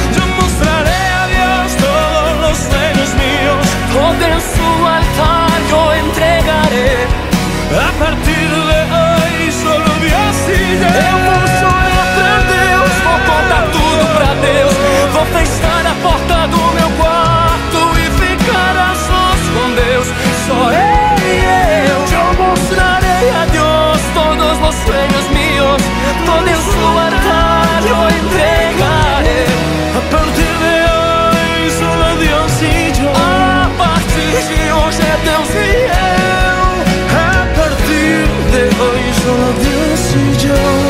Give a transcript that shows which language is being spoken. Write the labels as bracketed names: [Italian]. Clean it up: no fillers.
[Spanish] Yo mostraré a Dios todos los sueños míos. Todo en su altar yo entregaré. A partir de hoy, solo Dios [Portuguese] e eu. Eu vou chorar pra Deus, vou contar tudo pra Deus. Vou fechar a porta do meu quarto e ficar a sós com Deus. Só Ele e eu. Eu mostrarei a Deus todos os [Spanish] sueños míos. Todo en su altar yo entregaré. A partir de hoy, solo Dios y yo. [Portuguese] A partir de hoje é Deus e eu. [Spanish] A partir de hoy, solo Dios y yo.